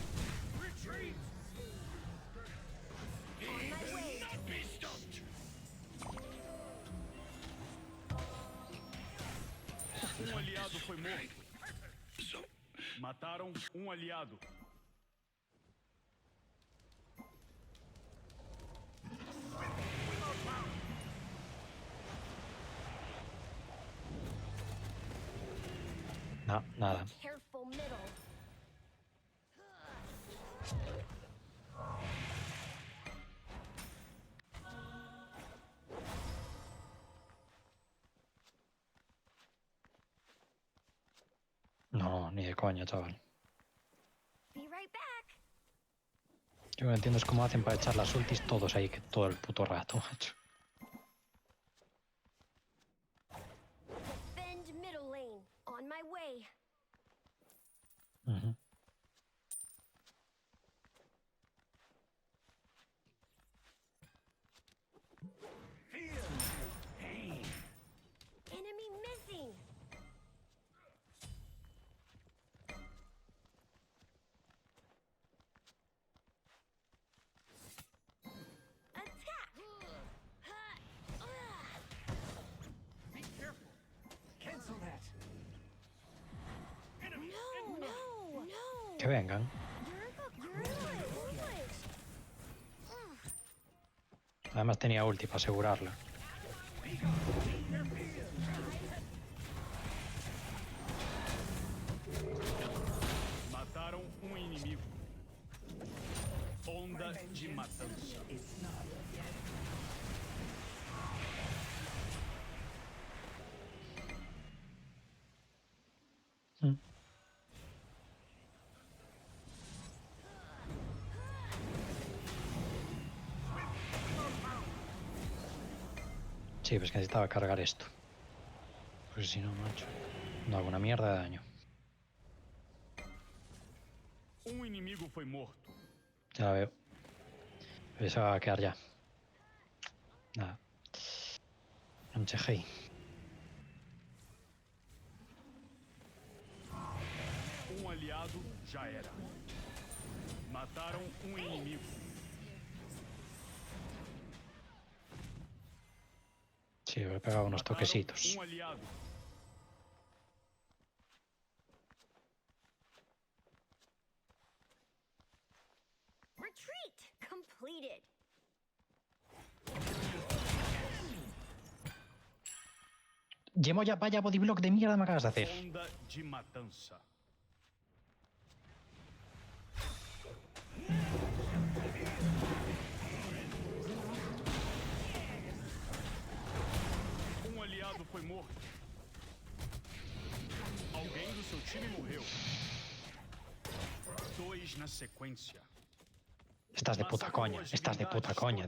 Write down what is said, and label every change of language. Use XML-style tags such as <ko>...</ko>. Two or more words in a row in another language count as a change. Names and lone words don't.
<en>Retreat! On my way.</en> <pt>foi morto. Mataram um aliado.</pt> <es>No, nada.</es> <en>Careful middle.</en> <es>No, ni de coña, chaval.</es> <en>Be right back.</en> <es>Yo no entiendo es cómo hacen para echar las ultis todos ahí que todo el puto rato, macho.</es> <en>Defend middle lane. On my way. Ujú. Feel pain. Enemy missing. Attack. Be careful. Cancel that.</en> <es>No, no, no. Que vengan.</es> <en>You're English.</en> <es>Además tenía ulti para asegurarla.</es> <pt>Mataram um inimigo. Onda de matança.</pt> <en>It's not yet. Mm.</en> <es>Sí, pues que necesitaba cargar esto. Pues si no, macho. No hago una mierda de daño.</es> <pt>Um inimigo foi morto.</pt> <es>Ya la veo. Pero se va a quedar ya. Nada. Anchejei.</es> <pt>Aliado já era. Mataram um inimigo.</pt> <es>Sí, le he pegado unos</es> <pt>Mataram</pt> <es>toquecitos.</es> <pt>aliado.</pt> <en>Retreat completed.</en> <es>Llevo ya, vaya bodyblock de mierda me acabas de hacer.</es> <pt>Onda de matança. Um aliado foi morto. Alguém do seu time morreu. 2 na sequência.</pt> <es>Estás de puta</es> <pt>Massacrou</pt> <es>coña.</es> <pt>as</pt> <es>Estás de puta</es> <pt>divindades</pt> <es>coña,</es>